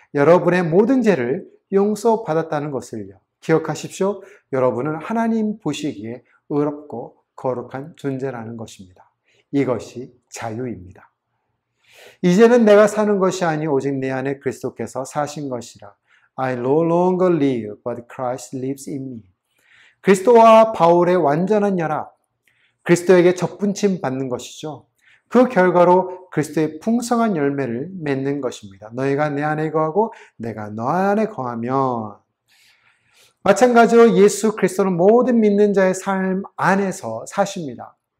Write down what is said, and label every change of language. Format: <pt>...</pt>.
<ko>여러분의 모든 죄를 용서받았다는 것을요. 기억하십시오. 여러분은 하나님 보시기에 의롭고 거룩한 존재라는 것입니다. 이것이 자유입니다. 이제는 내가 사는 것이 아니 오직 내 안에 그리스도께서 사신 것이라.</ko> <en>I no longer live, but Christ lives in me.</en> <ko>그리스도와 바울의 완전한 연합, 그리스도에게 접붙임 받는 것이죠. 그 결과로 그리스도의 풍성한 열매를 맺는 것입니다. 너희가 내 안에 거하고 내가 너 안에 거하면. 마찬가지로 예수 그리스도는 모든 믿는 자의 삶 안에서 사십니다.</ko>